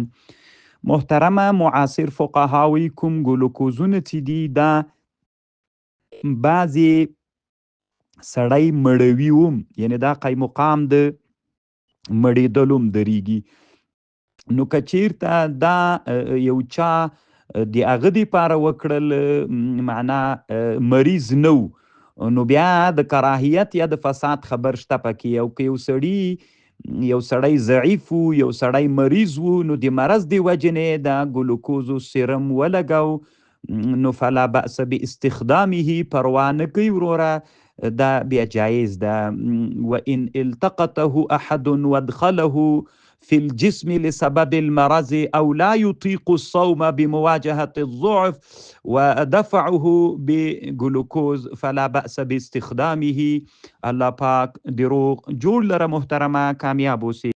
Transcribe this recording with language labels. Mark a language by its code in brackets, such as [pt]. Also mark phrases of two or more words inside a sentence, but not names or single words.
[ps] محترمه معاصر فقهاوی کوم ګلوکوزونه چې دي، دا بعضې سړی مړوي هم، یعنی دا قیمقام د مړېدلو هم درېږي، نو که چیرته دا یو چا د هغه دپاره وکړل، معنا مریض نه و، نو بیا د کراهیت یا د فساد خبر شته پکې. او که یو سړی ضعیف و، یو سړی مریض و، نو د مرض د وجې نه د ګلوکوزو سیرم ولګو، نو [ar] فلا بأس باستخدامه، [ps] پروا نه کوي وروره، دا بیا جایز ده. [ar] وان التقطه احد وادخله في الجسم لسبب المرض او لا يطيق الصوم بمواجهة الضعف ودفعه بجلوكوز فلا بأس باستخدامه. [ps] الله پاک دروغ جوړ لره محترمه، کامیاب اوسې.